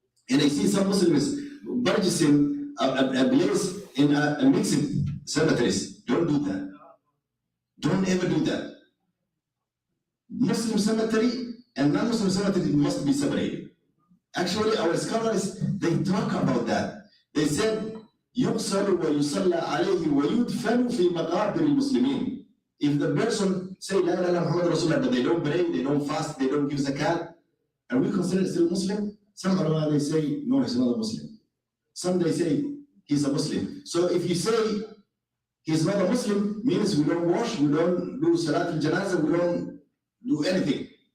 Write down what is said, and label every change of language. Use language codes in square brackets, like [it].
[en] And I see some Muslims purchasing a place in a mixed cemeteries. Don't do that. Don't ever do that. Muslim cemetery and non-Muslim cemetery must be separated. Actually, our scholars, they talk about that. They said, [ar] يُغْسَلُ وَيُصَلَّى عَلَيْهِ وَيُدْفَنُ فِي مَقَابِرِ الْمُسْلِمِينَ. [en] If the person say, La ilaha illallah Muhammad Rasulullah, but they don't pray, they don't fast, they don't give zakat, are we considered still Muslim? Some ulama, they say, no, he's not a Muslim. Some, they say, he's a Muslim. So if you say, he's not a Muslim, means we don't wash, we don't do Salat al-Janazah, we don't do anything.